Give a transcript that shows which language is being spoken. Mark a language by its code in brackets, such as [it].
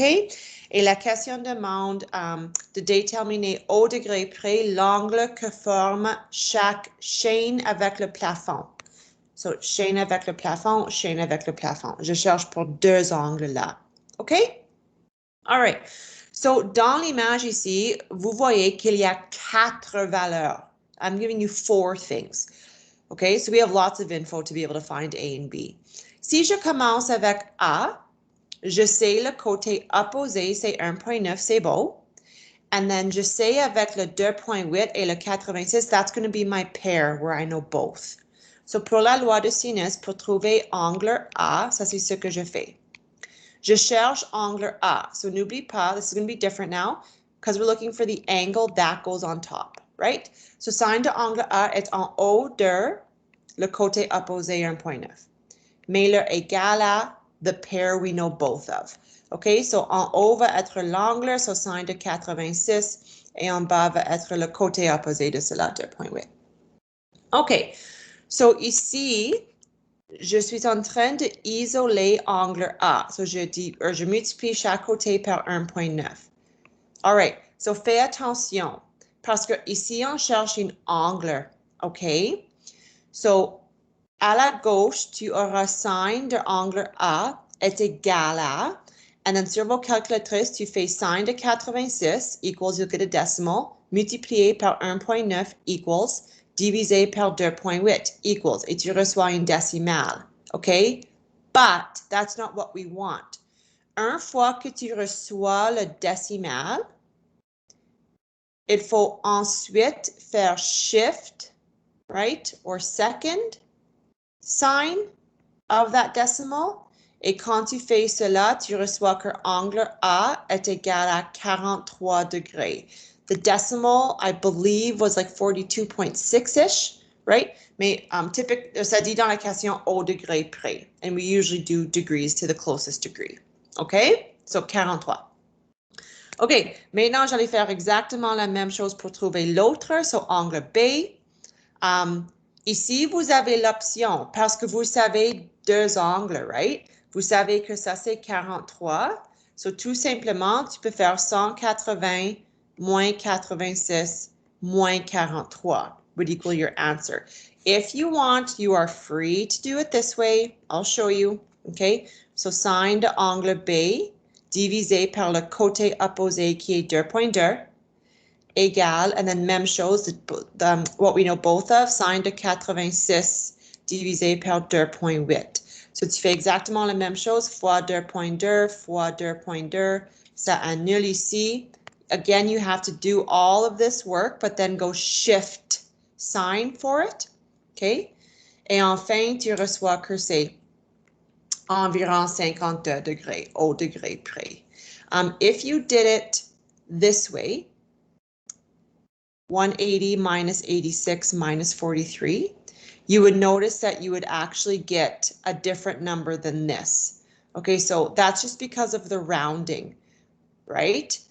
[fr] Et la question demande de déterminer au degré près l'angle que forme chaque chaîne avec le plafond. So, chaîne avec le plafond, chaîne avec le plafond. Je cherche pour deux angles là. OK? All right. So, dans l'image ici, vous voyez qu'il y a 4 valeurs. [en] I'm giving you 4 things. Okay, so we have lots of info to be able to find A and B. [fr] Si je commence avec A, je sais le côté opposé, c'est 1,9, c'est beau. [en] And then [fr] je sais avec le 2,8 et le 86, [en] that's going to be my pair where I know both. [fr] So pour la loi de sinus, pour trouver angle A, ça c'est ce que je fais. Je cherche angle A. [en] So [fr] n'oublie pas, [en] this is going to be different now because we're looking for the angle that goes on top, right? [fr] So signe de angle A est en haut de le côté opposé 1,9. Mais le égal à [en] the pair we know both of. [fr] OK, so en haut va être l'angle, so sine de 86, et en bas va être le côté opposé de cela, 2,8. OK, so ici, je suis en train d'isoler angle A. So je multiplie chaque côté par 1,9. All right, so fais attention, parce que ici, on cherche un angle, OK? So, à la gauche, tu auras sine de angle A est égal à, and then sur vos calculatrices, tu fais sine de 86 equals, [en] you'll get a decimal, [fr] multiplié par 1,9 equals, divisé par 2,8 equals, et tu reçois une décimale, OK? [en] But that's not what we want. [fr] Une fois que tu reçois le décimal, il faut ensuite faire shift, right, [en] or second sign of that decimal. [fr] Et quand tu fais cela, tu reçois que angle A est égal à 43 degrés. [en] The decimal, I believe, was like 42.6-ish, right? [fr] Mais ça dit dans la question au degré près. [en] And we usually do degrees to the closest degree. OK? So 43. [fr] OK, maintenant, j'allais faire exactement la même chose pour trouver l'autre, so angle B. Ici, vous avez l'option, parce que vous savez deux angles, right? Vous savez que ça, c'est 43. So, tout simplement, tu peux faire 180 moins 86 moins 43 [en] would equal your answer. If you want, you are free to do it this way. I'll show you, okay? [fr] So, sine de angle B divisé par le côté opposé qui est 2,2 égale, and then même chose, [en] what we know both of, [fr] sine de 86 divisé par 2,8. So tu fais exactement la même chose, fois 2,2 fois 2,2, ça annule ici. [en] Again, you have to do all of this work, but then go shift sign for it, okay? [fr] Et enfin, tu reçois que c'est environ 52 degrés au degré près. [en] If you did it this way, 180 minus 86 minus 43, you would notice that you would actually get a different number than this. Okay, so that's just because of the rounding, right?